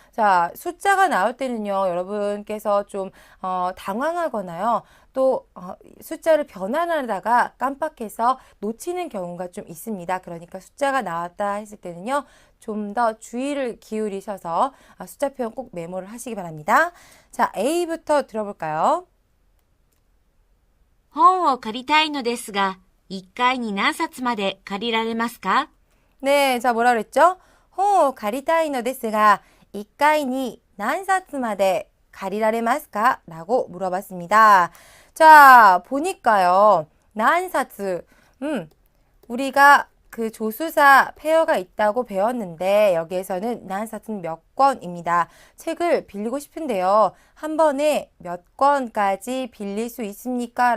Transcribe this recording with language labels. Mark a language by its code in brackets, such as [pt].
[ko] 자, 숫자가 나올 때는요, 여러분께서 좀 당황하거나요, 또 숫자를 변환하다가 깜빡해서 놓치는 경우가 좀 있습니다. 그러니까 숫자가 나왔다 했을 때는요, 좀 더 주의를 기울이셔서 숫자 표현 꼭 메모를 하시기 바랍니다. 자, A부터 들어볼까요? [ja] 本を借りたいのですが、1回に何冊まで借りられますか？ [ko] 네, 자, 뭐라 그랬죠? [ja] 本を借りたいのですが、1回に何冊まで借りられますか? [ko] 라고 물어봤습니다. 자, 보니까요, 난사츠, 우리가 그 조수사 페어가 있다고 배웠는데 여기에서는 난사츠는 몇 권입니다. 책을 빌리고 싶은데요, 한 번에 몇 권까지 빌릴 수 있습니까?